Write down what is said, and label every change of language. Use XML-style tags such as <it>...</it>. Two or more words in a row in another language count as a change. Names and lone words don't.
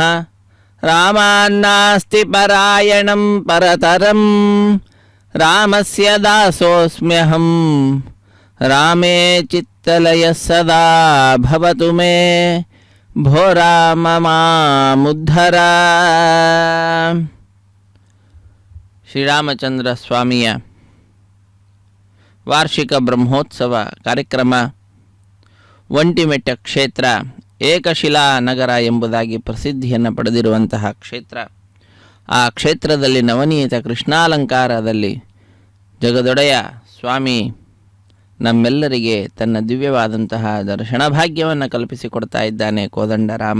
<sa>రామాన్నాస్తి పరాయణం పరతరం రామస్య దాసోస్మ్యహం. రామే చిత్తలయ సదా భవతు మే. భో రామ మాముద్ధర.</sa> <kn>ಶ್ರೀರಾಮಚಂದ್ರ ಸ್ವಾಮಿಯ ವಾರ್ಷಿಕ ಬ್ರಹ್ಮೋತ್ಸವ ಕಾರ್ಯಕ್ರಮ ಒಂಟಿಮೆಟ್ಟ ಕ್ಷೇತ್ರ ಏಕಶಿಲಾ ನಗರ ಎಂಬುದಾಗಿ ಪ್ರಸಿದ್ಧಿಯನ್ನು ಪಡೆದಿರುವಂತಹ ಕ್ಷೇತ್ರ. ಆ ಕ್ಷೇತ್ರದಲ್ಲಿ ನವನೀತ ಕೃಷ್ಣಾಲಂಕಾರದಲ್ಲಿ ಜಗದೊಡೆಯ ಸ್ವಾಮಿ ನಮ್ಮೆಲ್ಲರಿಗೆ ತನ್ನ ದಿವ್ಯವಾದಂತಹ ದರ್ಶನ ಭಾಗ್ಯವನ್ನು ಕಲ್ಪಿಸಿಕೊಡ್ತಾ ಇದ್ದಾನೆ ಕೋದಂಡರಾಮ.</kn>